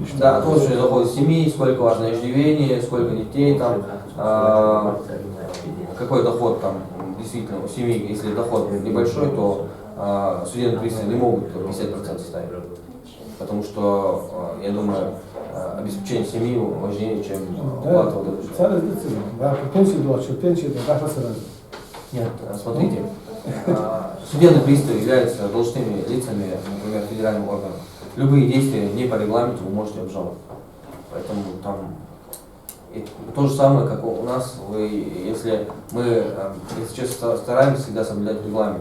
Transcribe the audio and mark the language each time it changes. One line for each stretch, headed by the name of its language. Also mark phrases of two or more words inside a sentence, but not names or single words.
Russian: да, от общего дохода семьи, сколько у вас на иждивение, сколько детей там, какой доход там действительно у семьи, если доход небольшой, то судебные приставы не могут 50% ставить. Потому что, я думаю, обеспечение семьи важнее, чем оплата вот этого.
Ukrainian: Це разниця. Да, пенсію до що пенсію до так сразу.
Russian: Нет, смотрите, судебные приставы являются должностными лицами, например, федеральным органом. Любые действия не по регламенту вы можете обжаловать. Поэтому там и то же самое, как у нас, если честно, стараемся всегда соблюдать регламент.